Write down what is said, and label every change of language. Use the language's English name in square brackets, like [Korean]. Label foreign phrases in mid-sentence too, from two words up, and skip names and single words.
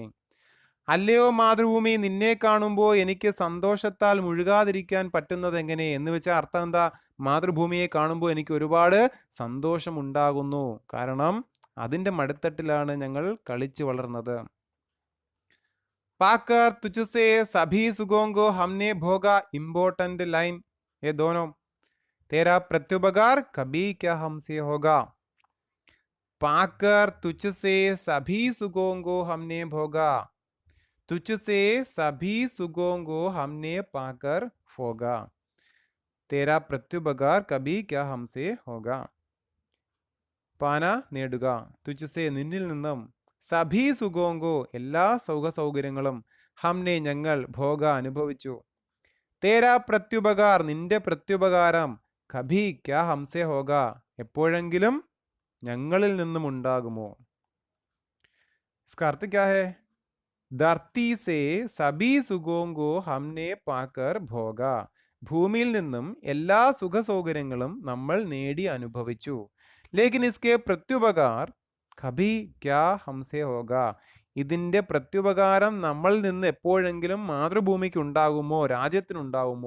[Malayalam] അല്ലയോ മാതൃഭൂമി, നിന്നെ കാണുമ്പോൾ എനിക്ക് സന്തോഷത്താൽ മുഴുകാതിരിക്കാൻ പറ്റുന്നത് എങ്ങനെ എന്ന് വെച്ചാൽ അർത്ഥം എന്താ, മാതൃഭൂമിയെ കാണുമ്പോൾ എനിക്ക് ഒരുപാട് സന്തോഷം ഉണ്ടാകുന്നു, കാരണം അതിൻ്റെ മടിത്തട്ടിലാണ് ഞങ്ങൾ കളിച്ചു വളർന്നത്. [Hindi] पाकर तुझसे सभी सुखों को हमने भोगा, [English] important line [Hindi] ये दोनों, तेरा प्रत्युपकार कभी क्या हमसे होगा. पाकर तुझसे सभी सुखों को हमने भोगा, तुझसे सभी सुखों को हमने पाकर भोगा, तेरा प्रत्युपकार कभी क्या हमसे होगा. [Malayalam] പാന നേടുക, തുച്ഛസേ നിന്നിൽ നിന്നും, [Hindi] सभी सुखों को [Malayalam] എല്ലാ സൗകര്യങ്ങളും, ഹംനെ ഞങ്ങൾ, ഭോഗ അനുഭവിച്ചു, [Hindi] तेरा प्रत्युपकार [Malayalam] നിന്റെ പ്രത്യുപകാരം, [Hindi] कभी क्या हमसे होगा [Malayalam] എപ്പോഴെങ്കിലും ഞങ്ങളിൽ നിന്നും ഉണ്ടാകുമോ? [Hindi] इसका अर्थ क्या है? धरती से सभी सुखों को हमने पाकर भोगा. [Malayalam] ഭൂമിയിൽ നിന്നും എല്ലാ സുഖ സൗകര്യങ്ങളും നമ്മൾ നേടി അനുഭവിച്ചു. [Hindi] लेकिन इसके प्रत्युपकार कभी क्या हमसे होगा. [Malayalam] ഇതിൻ്റെ പ്രത്യുപകാരം നമ്മളിൽ നിന്ന് എപ്പോഴെങ്കിലും മാതൃഭൂമിക്ക് ഉണ്ടാകുമോ, രാജ്യത്തിനുണ്ടാകുമോ?